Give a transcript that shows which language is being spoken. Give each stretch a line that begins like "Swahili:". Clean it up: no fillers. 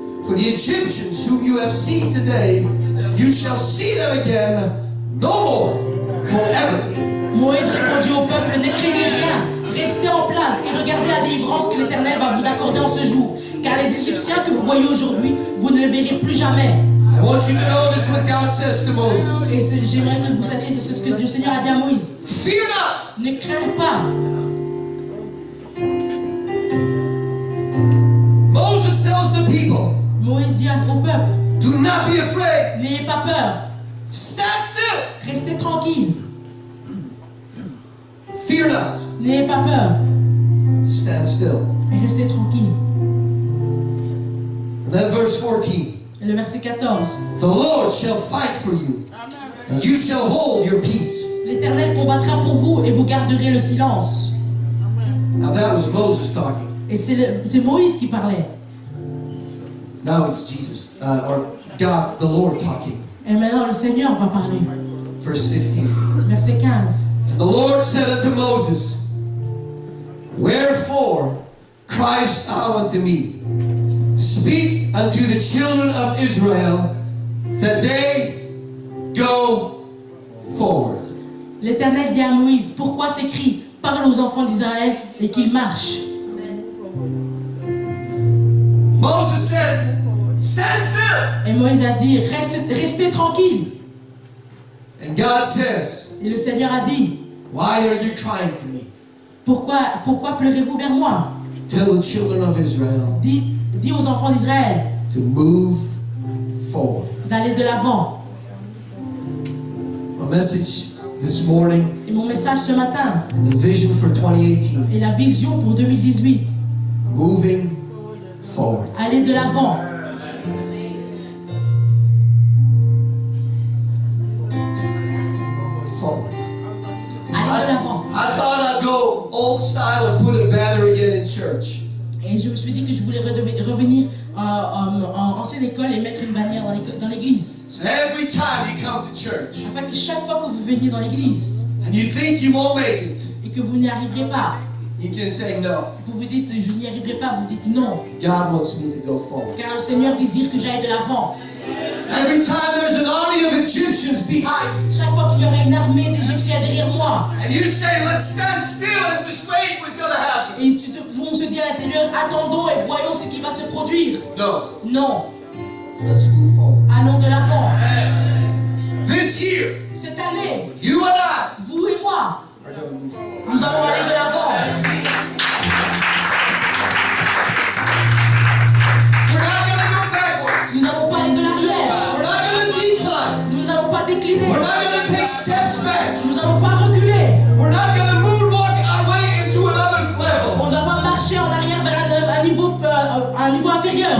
English: For the Egyptians whom you have seen today, you shall see them again no more, forever.
French: Moïse répondit au peuple, ne craignez rien, restez en place et regardez la délivrance que l'Éternel va vous accorder en ce jour. Car les Égyptiens que vous voyez aujourd'hui, vous ne les verrez plus jamais.
English: I want you to notice what God says to Moses.
French: Et j'aimerais que vous sachiez de ce que le Seigneur a dit à Moïse.
English: Fear not.
French: Ne crains pas.
English: Moses tells the people,
French: Moïse dit au peuple,
English: do not be afraid.
French: n'ayez pas peur,
English: Stand still.
French: restez tranquille,
English: Fear not.
French: n'ayez pas peur,
English: Stand still.
French: et restez tranquille.
English: And then verse 14.
French: Et le verset 14.
English: The Lord shall fight for you, and you shall hold your peace.
French: L'Éternel combattra pour vous et vous garderez le silence.
English: Now that was Moses talking.
French: Et c'est Moïse qui parlait.
English: Now it's Jesus, or God, the Lord talking.
French: Et maintenant le Seigneur va parler.
English: Verse 15.
French: Verset 15.
English: And the Lord said unto Moses, Wherefore criest thou unto me? Speak unto the children of Israel that they go forward.
French: L'Éternel dit à Moïse, pourquoi s'écrit, parle aux enfants d'Israël et qu'ils marchent.
English: Moses said, Stand still.
French: Et Moïse a dit, restez tranquille.
English: And God says,
French: Et le Seigneur a dit,
English: Why are you crying to me?
French: pourquoi pleurez-vous vers moi?
English: Tell the children of Israel
French: Dis aux enfants d'Israël
English: to move forward.
French: d'aller de l'avant.
English: My message this morning
French: Et mon message ce matin,
English: and the vision for 2018,
French: et la vision pour 2018,
English: moving forward.
French: aller de l'avant.
English: Forward.
French: Aller de l'avant.
English: I thought I'd go old style and put a banner again in church.
French: Et je me suis dit que je voulais revenir en ancienne école et mettre une bannière dans l'église.
English: So every time you come to church
French: Afin que chaque fois que vous veniez dans l'église
English: and you think you won't make it,
French: et que vous n'y arriverez pas,
English: you can say no.
French: vous vous dites je n'y arriverai pas, vous dites non.
English: God wants me to go forward.
French: Car le Seigneur désire que j'aille de l'avant.
English: Every time there's an army of Egyptians behind me,
French: Chaque fois qu'il y aurait une armée d'Égyptiens derrière moi,
English: and you say, let's stand still and just wait what's going to happen.
French: et on se dit à l'intérieur, attendons et voyons ce qui va se produire.
English: No,
French: Non,
English: let's move forward.
French: allons de l'avant.
English: This year,
French: Cette année,
English: you and I
French: vous et moi,
English: are going to move forward.
French: nous allons aller de l'avant.
English: We're not going to go backwards.
French: Nous n'allons pas aller de l'arrière.
English: We're not going to decline.
French: Nous n'allons pas décliner.
English: We're not going to take steps back.
French: Nous n'allons pas reculer.
English: We're not going to moonwalk our way into another level.
French: On ne va pas marcher en arrière vers un niveau inférieur.